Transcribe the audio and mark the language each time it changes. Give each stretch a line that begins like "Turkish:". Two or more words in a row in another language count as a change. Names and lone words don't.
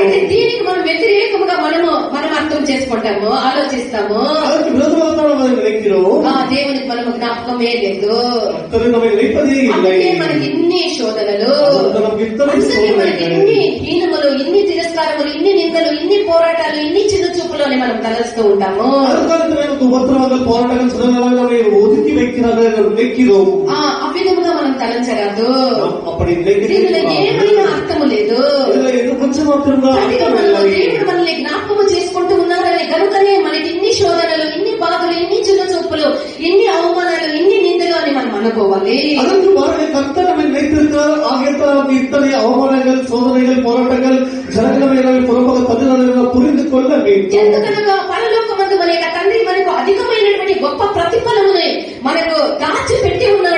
Telugu: అయితే దీనికి మనం వ్యతిరేకముగా మనం అర్థం చేసుకుంటాము, ఆలోచిస్తాము.
Tamil: அதற்கு விரோதமாக మనం நினைக்கிறோம்.
Telugu: దేవునికి మనము జ్ఞాపకమే లేదు,
Tamil: கர்த்தர் நம்மை நினைப்பதே இல்லை.
Telugu: మనకి ఇన్ని శోధనలు, మనకి ఇన్ని హీనములు, ఇన్ని తిరస్కారములు, ఇన్ని నిందలు, ఇన్ని పోరాటాలు, ఇన్ని చిన్న చూపులు అని మనం తలస్తూ ఉంటాము. ఉపద్రవాలు పోరాటాలు సులభంగా ఒదుకి వ్యక్తిరోం ఆ విధముగా మనం తలంచరాదు. అప్పటి దీనిలో ఏమైనా అర్థము లేదు. దేవుడు మనల్ని జ్ఞాపకం చేసుకుంటూ ఉన్నారని కనుకనే మనకి ఇన్ని శోధనలు, ఇన్ని బాధలు, ఇన్ని చిన్న చూపులు, ఇన్ని అవమానాలు, ఇన్ని నిందలు అని మనం అనుకోవాలి.
Tamil: அதற்கு பாருங்க, கர்த்தர் நம்மை நினைத்திருக்கிறார், ஆகையால் இத்தனை அவமானங்கள், சோதனைகள், போராட்டங்கள் ஜனங்களை புறமாக தள்ளுகிறார்கள் புரிந்து கொள்ள வேண்டும்.
Telugu: ఎందుకనగా పరలోకమందు మన యొక్క తండ్రి మనకు అధికమైనటువంటి గొప్ప ప్రతిఫలముని మనకు దాచి పెట్టి